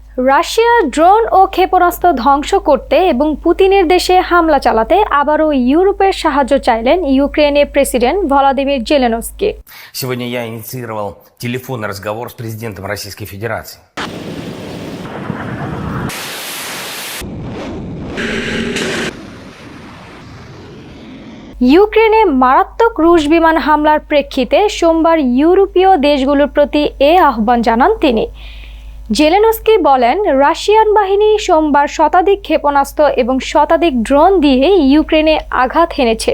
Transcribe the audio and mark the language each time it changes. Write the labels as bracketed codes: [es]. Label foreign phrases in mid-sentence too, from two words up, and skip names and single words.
[bn] রাশিয়া ড্রোন ও ক্ষেপণাস্ত্র ধ্বংস করতে এবং পুতিনের দেশে হামলা চালাতে আবারও ইউরোপের সাহায্য চাইলেন ইউক্রেনের প্রেসিডেন্ট ভলোদিমির জেলেনস্কি। [ru] Сегодня я инициировал телефонный разговор с президентом Российской Федерации. [bn] ইউক্রেনে মারাত্মক রুশ বিমান হামলার প্রেক্ষিতে সোমবার ইউরোপীয় দেশগুলোর প্রতি আহ্বান জানান তিনি। জেলেনস্কি বলেন, রাশিয়ান বাহিনী সোমবার শতাধিক ক্ষেপণাস্ত্র এবং শতাধিক ড্রোন দিয়ে ইউক্রেনে আঘাত হেনেছে।